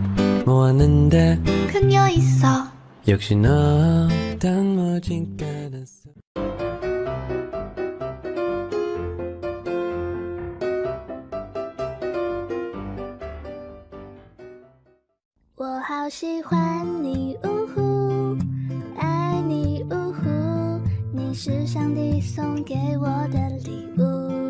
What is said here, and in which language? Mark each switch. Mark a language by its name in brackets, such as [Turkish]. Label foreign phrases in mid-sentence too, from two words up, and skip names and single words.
[Korean] 뭐 하는데? 그녀 있어. 역시 너 단무진 깔았어. [Chinese] 我好喜欢你，呜呼，爱你，呜呼，你是上帝送给我的礼物。